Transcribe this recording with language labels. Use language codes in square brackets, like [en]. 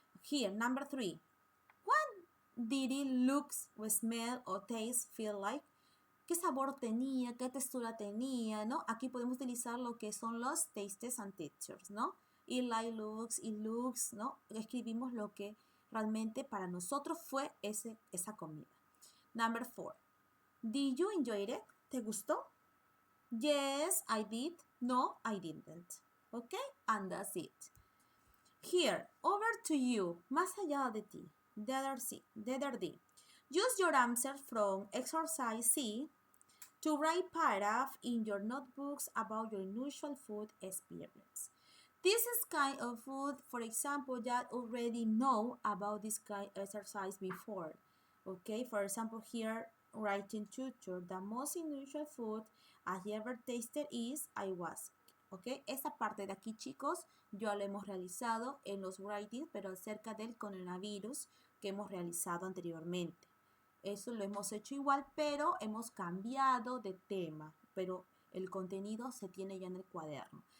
[en] Here, number 3, what did it look, or smell, or taste, feel like? [es] ¿Qué sabor tenía? ¿Qué textura tenía? ¿No? Aquí podemos utilizar lo que son los [en] tastes and textures, [es] ¿no? [en] It like looks, it looks, [es] ¿no? Escribimos lo que realmente para nosotros fue esa comida. [en] Number 4. Did you enjoy it? [es] ¿Te gustó? [en] Yes, I did. No, I didn't. Okay? And that's it. Here, over to you. [es] Más allá de ti. [en] The other D. Use your answer from exercise C to write paragraph in your notebooks about your unusual food experience. This is kind of food, for example, that already know about this kind of exercise before. Okay, for example, here, writing tutor, the most unusual food I ever tasted is ayahuasca. [es] Okay, esa parte de aquí, chicos, ya lo hemos realizado en los writings, pero acerca del coronavirus que hemos realizado anteriormente. Eso lo hemos hecho igual, pero hemos cambiado de tema, pero el contenido se tiene ya en el cuaderno.